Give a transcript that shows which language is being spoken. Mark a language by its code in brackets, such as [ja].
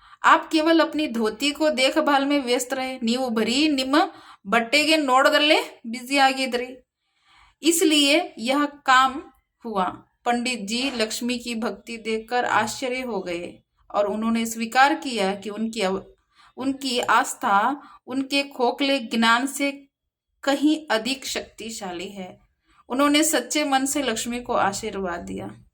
[hi] आप केवल अपनी धोती को देखभाल में व्यस्त रहे. [kn] ನೀವು ಬರೀ ನಿಮ್ಮ ಬಟ್ಟೆಗೆ ನೋಡೋದಲ್ಲೇ ಬ್ಯುಸಿ ಆಗಿದ್ರಿ. [hi] इसलिए यह काम हुआ. पंडित जी लक्ष्मी की भक्ति देखकर आश्चर्य हो गए और उन्होंने स्वीकार किया कि उनकी आस्था उनके खोखले ज्ञान से कहीं अधिक शक्तिशाली है. उन्होंने सच्चे मन से लक्ष्मी को आशीर्वाद दिया.